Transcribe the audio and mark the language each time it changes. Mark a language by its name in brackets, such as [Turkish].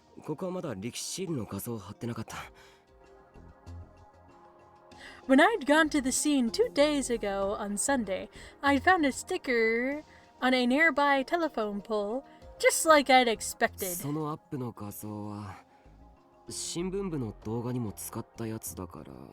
[Japanese] ここはまだ力士シールの画像を貼ってなかった。 [English] When I'd gone to the scene 2 days ago on Sunday, I'd found a sticker on a nearby telephone pole, just like I'd expected. [Japanese] そのアップの画像は新聞部の動画にも使ったやつだから。